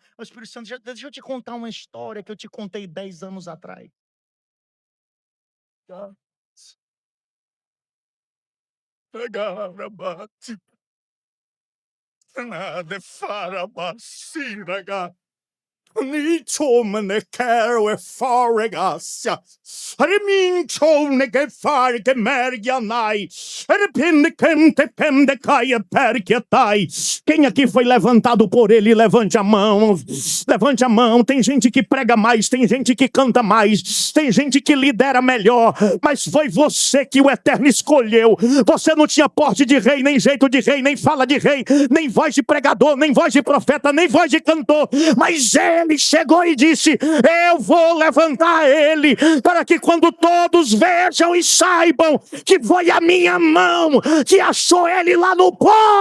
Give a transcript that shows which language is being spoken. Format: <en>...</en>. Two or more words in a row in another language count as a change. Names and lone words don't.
<pt>O Espírito Santo, deixa eu te contar uma história que eu te contei 10 anos atrás. Nada para bacina, Nichomne quero faregasia. Reminchomne che fare che mergianai. Repende quente pende caia perquietai. Quem aqui foi levantado por ele, levante a mão. Levante a mão. Tem gente que prega mais, tem gente que canta mais, tem gente que lidera melhor, mas foi você que o Eterno escolheu. Você não tinha porte de rei, nem jeito de rei, nem fala de rei, nem voz de pregador, nem voz de profeta, nem voz de cantor, mas ele chegou e disse, eu vou levantar ele, para que quando todos vejam e saibam que foi a minha mão que achou ele lá no pó.</pt>